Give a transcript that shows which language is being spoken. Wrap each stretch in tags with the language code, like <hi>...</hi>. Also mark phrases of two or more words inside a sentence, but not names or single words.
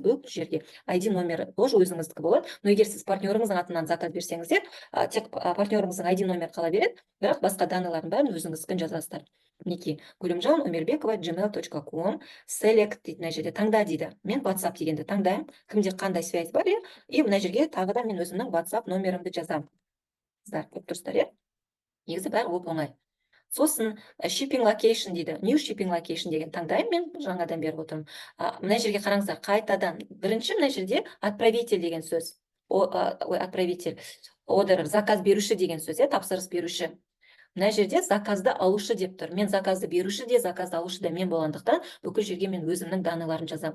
<kk>Бұл жерге ID номері тоже өзіңіздікі болады. Но егер сіз партнеріңіздің атынан заказ берсеңіздер, тек партнеріңіздің ID номері қала береді, бірақ басқа данныйлардың бәрін өзіңіздікін жазасыздар. Мінекей, Көлемжан Өмірбекова gmail.com select дейді, мына жерде таңда дейді. Мен WhatsApp дегенді таңдаймын. Кімде қандай связь бар, и мына жерге тағы да мен өзімнің WhatsApp номерімді жазамын. Көріп тұрсыздар, негізі бәрі оп-оңай. Сосын</kk> <en>shipping location</en> <kk>дейді.</kk> <en>New shipping location</en> <kk>деген таңдаймын, мен жаңадан беріп отырмын. Мына жерге қараңыздар, қайтадан. Бірінші мына жерде отправитель деген сөз. Отправитель. Order, заказ беруші деген сөз, тапсырыс беруші. Мына жерде заказды алушы деп тұр. Мен заказды беруші де, заказды алушы да мен болғандықтан, бүкіл жерге мен өзімнің данныйларын жазамын.</kk>